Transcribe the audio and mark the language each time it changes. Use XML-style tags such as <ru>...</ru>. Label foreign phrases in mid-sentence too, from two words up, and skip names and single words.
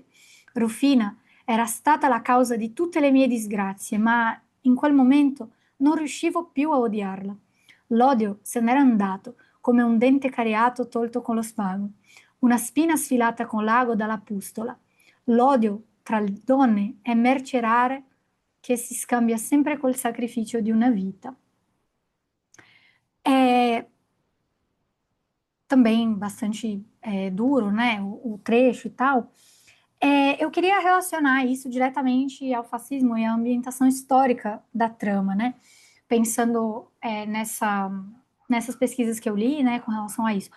<it>Rufina era stata la causa di tutte le mie disgrazie, ma in quel momento non riuscivo più a odiarla. L'odio se n'era andato, come un dente cariato tolto con lo spago, una spina sfilata con l'ago dalla pustola. L'odio tra le donne è merce rara che si scambia sempre col sacrificio di una vita.</it> <pt>É também bastante duro, né, o trecho e tal. Eu queria relacionar isso diretamente ao fascismo e à ambientação histórica da trama, né? Pensando nessas pesquisas que eu li, né, com relação a isso.</pt>